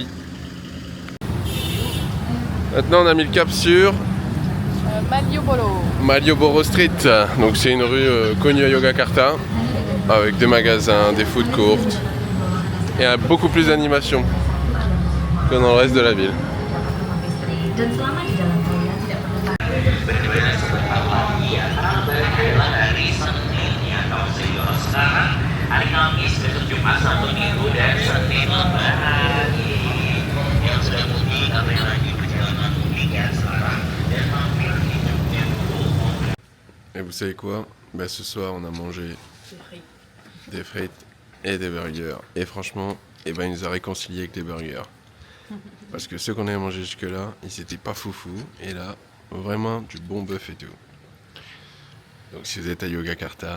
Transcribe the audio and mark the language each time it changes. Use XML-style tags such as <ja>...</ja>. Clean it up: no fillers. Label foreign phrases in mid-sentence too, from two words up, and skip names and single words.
<fr>Maintenant, on a mis le cap sur... Malioboro Street. Donc c'est une rue connue à Yogyakarta, avec des magasins, des</fr> <en>food courts,</en> <fr>et beaucoup plus d'animation que dans le reste de la ville.</fr> <id>Hari Kamis, besok Jumat, Sabtu Minggu, dan Senin Lebaran. Yang sudah mudik, apa yang lagi perjalanan mudik ya sekarang dan mampir di Jogja.</id> <fr>Et vous savez quoi? Ce soir, on a mangé des frites et des burgers. Et franchement, il nous a réconciliés avec les burgers. Parce que ceux qu'on avait mangés jusque-là, ils étaient pas foufou. Et là, vraiment du bon bœuf et tout. Donc si vous êtes à Yogyakarta,</fr>